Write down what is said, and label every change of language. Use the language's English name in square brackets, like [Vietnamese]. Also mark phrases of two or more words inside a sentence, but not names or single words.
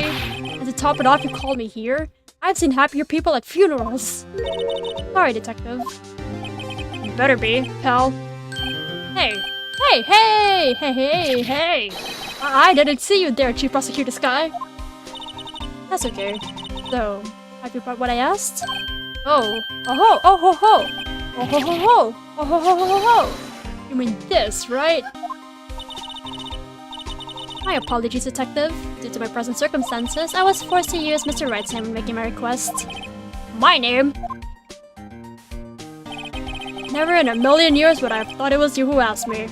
[English] And to top it off, you called me here? I've seen happier people at funerals. Sorry, Detective. You better be, pal. Hey. Hey, hey, hey, hey, hey. I didn't see you there, Chief Prosecutor Sky. That's okay. So, have you brought what I asked? Oh. Oh ho, oh ho ho. Oh ho ho ho. Oh ho ho ho ho. You mean this, right? My apologies, Detective. Due to my present circumstances, I was forced to use Mr. Wright's name in making my request. My name? Never in a million years would I have thought it was you who asked me.